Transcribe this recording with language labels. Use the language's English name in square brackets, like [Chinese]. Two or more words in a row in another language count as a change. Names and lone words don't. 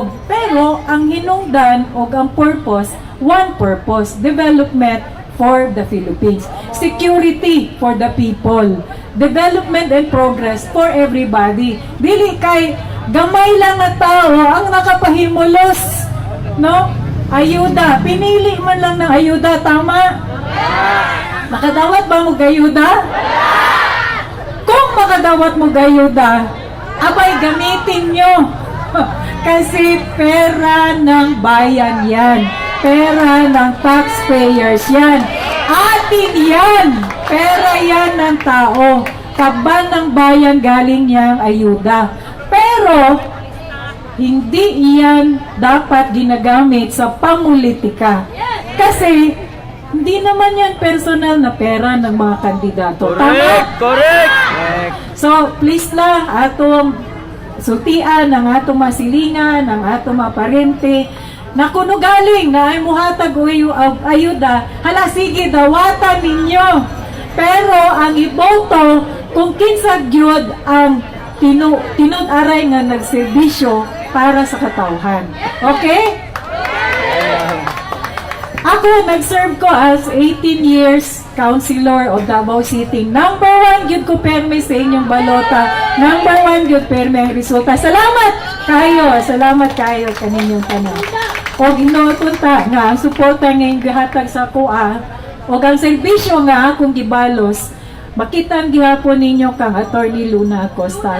[Cebuano] Pero ang hinungdan o ang purpose, [English] one purpose, development for the Philippines. Security for the people. Development and progress for everybody. [Cebuano] Dili kay gamay lang na tao ang nakapahimulos, no? Ayuda. [Filipino] Pinili man lang ng ayuda, tama? [Cebuano] Makadawat ba mo gayuda? Kung makadawat mo gayuda, abay [Filipino] gamitin nyo. Kasi pera ng bayan yan. Pera ng taxpayers yan. Atin yan. Pera yan ng tao. Kaban ng bayan galing niyang ayuda. Pero, hindi iyan dapat ginagamit sa pamulitika. Kasi, hindi naman yan personal na pera ng mga kandidato. [English] Correct! [Filipino] Tama? [English] Correct! [Cebuano] So, please lang, atong sultian ng atong masilingan, ng atong mga parente, na kuno galing na ay muhatag o ayuda, hala sige, dawatan ninyo. Pero ang iboto, kung kinsa gyud ang tinud-aray nga nagserbisyo para sa katawhan. Okay? Ako, nag-serve ko [English] as 18 years councilor of Davao City. [Cebuano] Number 1, gyud ko perme sa inyong balota. Number 1, gyud perme ang resulta. Salamat kayo kaninyong tanan. O ginotunta nga, ang suporta ngayong gihatag sa kuha, o ang serbisyo nga akong gibalos, makita ang gihapon ninyo kang Attorney Luna Acosta.